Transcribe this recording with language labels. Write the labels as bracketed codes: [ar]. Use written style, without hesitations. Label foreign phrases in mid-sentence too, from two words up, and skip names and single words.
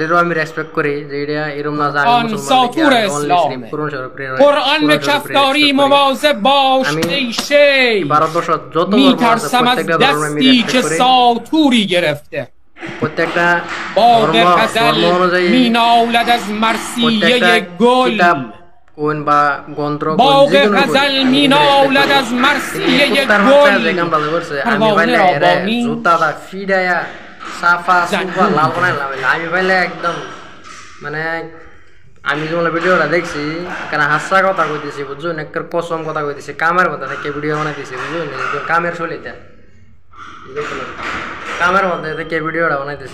[fa] آن ساتور اسلامه قرآن به کفداری مواظب باش ای شیخ می ترسم از دستی که ساتوری گرفته باد غزل می نالد از مرثیه گل باغ غزل می نالد از مرثیه گل پروانه را با نیم [bn] মানে আমি যেমন ভিডিওটা দেখছি কেন হাসা কথা কইতেছি বুঝুন, একটা কসম কথা কইতেছি, কামের কথা থেকে ভিডিও বানাইতেছি বুঝুন, কামের চলিতে কামের মধ্যে থেকে ভিডিওটা বানাইতেছি।